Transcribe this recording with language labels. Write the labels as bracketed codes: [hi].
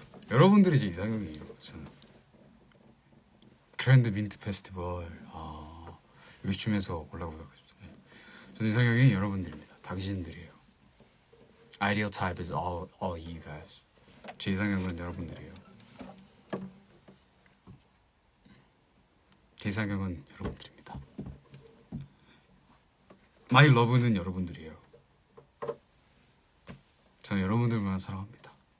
[ko] 여러분들이 제 이상형이에요. 저는 그랜드 민트 페스티벌 요즘에서 올라오도록 하겠습니다. 저는 이상형이 여러분들입니다. 당신들이에요. [en] Ideal type is all you guys. [ko] 제 이상형은 여러분들이에요. 제 이상형은 여러분들입니다. [en] My love [ko] 는 여러분들이에요. 저는 여러분들만 사랑합니다.